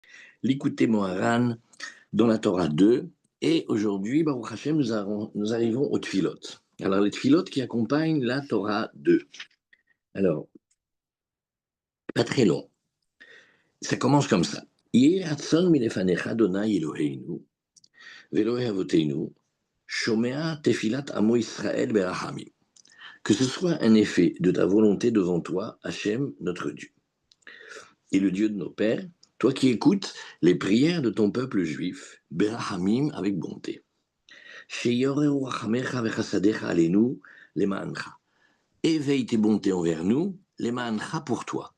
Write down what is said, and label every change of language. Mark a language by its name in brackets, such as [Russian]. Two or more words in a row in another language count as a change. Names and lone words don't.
[French] L'écouter Moharan dans la Torah 2. Et aujourd'hui, Baruch Hashem, nous arrivons aux Tfilot. Alors, les Tfilot qui accompagnent la Torah 2. Alors, pas très long. Ça commence comme ça. [Hebrew] יהי רצון מלפניך ה' אלהינו, ואלהי אבותינו, שומע תפלת עמו ישראל ברחמים. [French] Que ce soit un effet de ta volonté devant toi, Hachem, notre Dieu, et le Dieu de nos pères, toi qui écoutes les prières de ton peuple juif, berachamim, avec bonté. Éveille tes bontés envers nous, les mancha pour toi.